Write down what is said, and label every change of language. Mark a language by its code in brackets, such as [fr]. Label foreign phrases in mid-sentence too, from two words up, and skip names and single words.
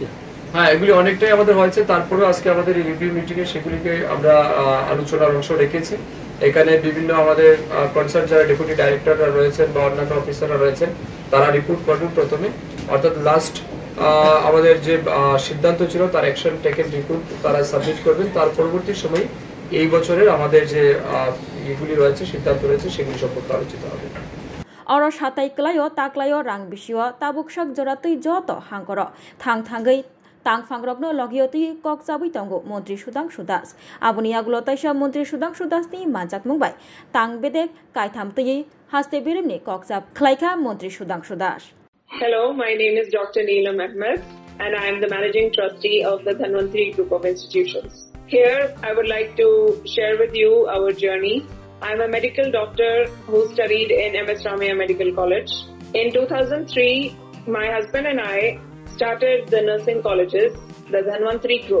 [bn] হ্যাঁ এগুলি অনেকটাই আমাদের হয়েছে তারপরেও আজকে আমাদের এই [en] review meeting [bn] এ সেগুলিকে আমরা আলোচনার অংশ রেখেছি এখানে বিভিন্ন আমাদের কনসার্ন যারা [en] deputy directors [bn] রয়েছেন বা অন্যান্য অফিসাররা রয়েছেন তারা রিপোর্ট করবেন প্রথমে অর্থাৎ লাস্ট আমাদের যে সিদ্ধান্ত ছিল তার [en] action taken report [bn] তারা সাবমিট করবেন তার পরবর্তী সময় এই বছরের আমাদের যে এগুলি রয়েছে সিদ্ধান্ত রয়েছে সেগুলি সম্পর্কে আলোচিত হবে [trp] Oro Shatai Klayo Taklayo Rang Bishio Tabukshak Joratui Joto Hangkoro Tangthangai Tangfangrogno Logioti Kokjabui Tongo Montri Sudang Sudas Abunia Glotaisha Montri Sudang Sudas ni Manjak Mumbai Tangbedek Kaithamti Haste Birimni Kokjab Klaika Montri Sudang Sudas [en] Hello, my name is Dr. Neelam Ahmed and I am the Managing Trustee of the Dhanvantri Group of Institutions. Here, I would like to share with you our journey. I am a medical doctor who studied in MS Ramaiah Medical College. In 2003, my husband and I started the nursing colleges, the Dhanvantri Group.